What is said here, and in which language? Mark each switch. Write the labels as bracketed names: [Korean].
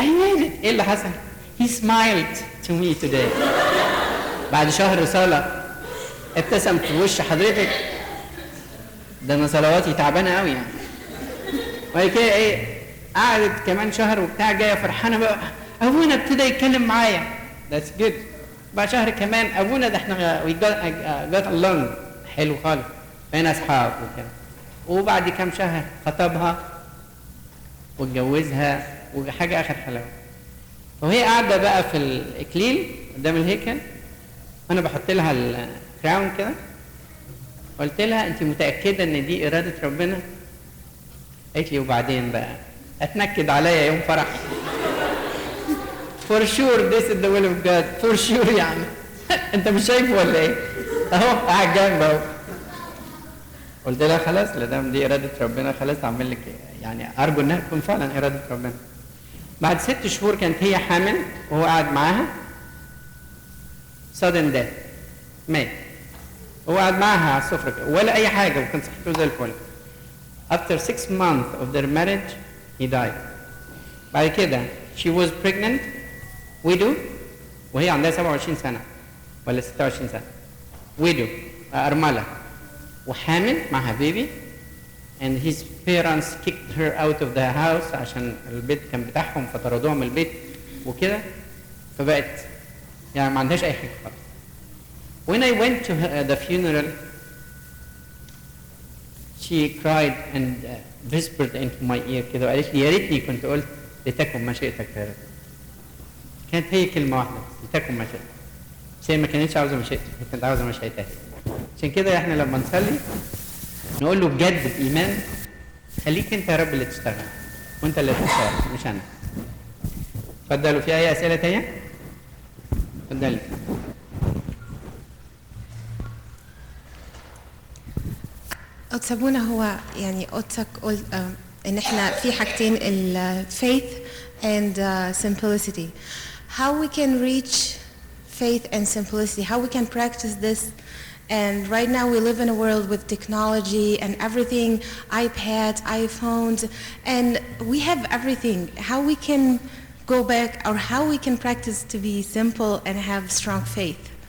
[Arabic] ايه اللي حصل؟ [English] He smiled to me today. [Arabic] بعد شهر صلاة ابتسم في وش حضرتك. ده انا صلواتي تعبانه قوي يعني. وبعد كده ايه قعدت كمان شهر وبتاع جايه فرحانه بقى ابونا ابتدى يتكلم معايا. [English] That's good. [Arabic] بعد شهر كمان ابونا ده احنا [English] we got along [Arabic] حلو خالص بقينا اصحاب وكده. وبعد كام شهر خطبها واتجوزها وحاجه اخر حلاوه. وهي قاعده بقى في الاكليل قدام الهيكل وانا بحط لها الكراون كده. قلت لها انت متاكده ان دي اراده ربنا؟ قالت لي وبعدين بقى اتنكد عليا يوم فرح. [English] For sure this is the will of God. For sure [Arabic] يعني. انت مش شايفه ولا ايه؟ اهو قاعد جنب اهو. قلت لها خلاص لا دام دي اراده ربنا خلاص اعمل لك يعني ارجو انها تكون فعلا اراده ربنا. بعد 6 شهور كانت هي حامل وهو قاعد معاها. [English] sudden death. [Arabic] مات. هو قعد معاها على السفره كده ولا اي حاجه وكان صحته زي الفل. [English] After 6 months of their marriage he died. [Arabic] بعد كده [English] she was pregnant widow [Arabic] وهي عندها 27 سنه ولا 26 سنه [English] widow [Arabic] أرملة وحامل معها بيبي [English] and his parents kicked her out of the house [Arabic] عشان البيت كان بتاعهم فطردوها من البيت وكده فبقت يعني ما عندهاش اي حاجه خالص. [English] When I went to the funeral she cried and whispered into my ear [Arabic] كده وقالت لي يا ريتني كنت قلت لتكن مشيئتك يا رب. كانت هي كلمه واحده لتكن مشيئتك. بس هي ما كانتش عاوزه مشيئتك، كانت عاوزه مشيئتها. عشان كده احنا لما نصلي نقول له بجد بايمان خليك انت يا رب اللي تشتغل وانت اللي تشتغل مش انا. اتفضلوا، في اي اسئله تانيه؟ اتفضلي. قدس أبونا، هو يعني قدسك قلت إن إحنا في حاجتين ال [English] faith and simplicity. How we can reach faith and simplicity? How we can practice this? And right now we live in a world with technology and everything, iPads, iPhones, and we have everything. How we can go back, or how we can practice to be simple and have strong faith?